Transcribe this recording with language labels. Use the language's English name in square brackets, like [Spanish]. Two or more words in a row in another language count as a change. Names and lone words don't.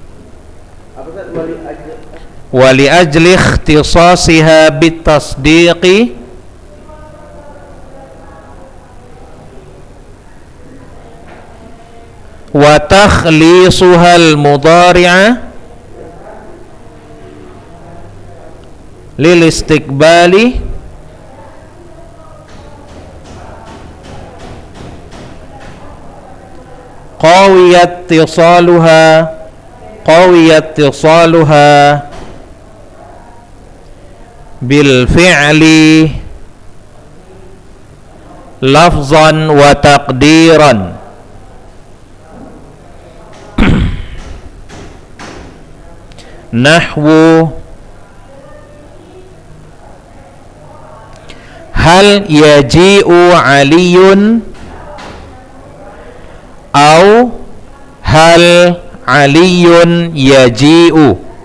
[Arabic] ولأجل اختصاصها بالتصديق وتخليصها المضارع للاستقبال قويت اتصالها بالفعل لفظا وتقديرا. نحو هل يجيء aliyun أو هل aliyun يجيء.